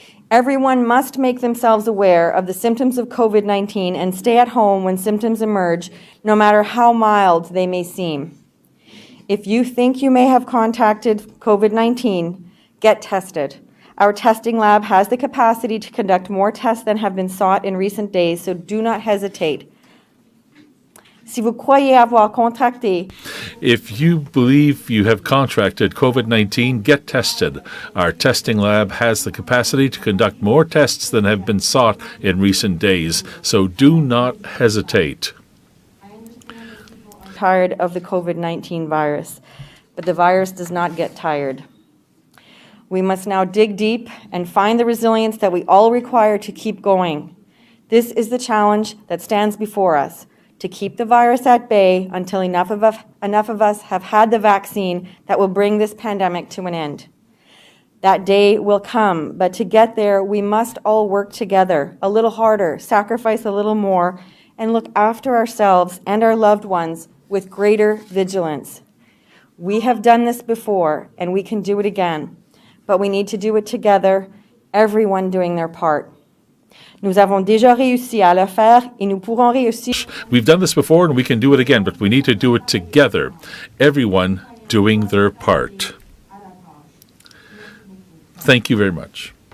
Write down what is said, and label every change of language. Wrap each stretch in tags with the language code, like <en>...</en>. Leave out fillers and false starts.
<en>Everyone must make themselves aware of the symptoms of COVID-19 and stay at home when symptoms emerge, no matter how mild they may seem. If you think you may have contacted COVID-19, get tested. Our testing lab has the capacity to conduct more tests than have been sought in recent days, so do not hesitate.</en> <fr>Si vous croyez avoir contracté,</fr> <en>if you believe you have contracted COVID-19, get tested. Our testing lab has the capacity to conduct more tests than have been sought in recent days, so do not hesitate. tired of the COVID-19 virus, but the virus does not get tired. We must now dig deep and find the resilience that we all require to keep going. This is the challenge that stands before us, to keep the virus at bay until enough of us have had the vaccine that will bring this pandemic to an end. That day will come, but to get there, we must all work together, a little harder, sacrifice a little more, and look after ourselves and our loved ones with greater vigilance. We have done this before, and we can do it again, but we need to do it together, everyone doing their part.</en> <fr>Nous avons déjà réussi à le faire et nous pourrons réussir.</fr> <en>We've done this before and we can do it again, but we need to do it together, everyone doing their part. Thank you very much.</en>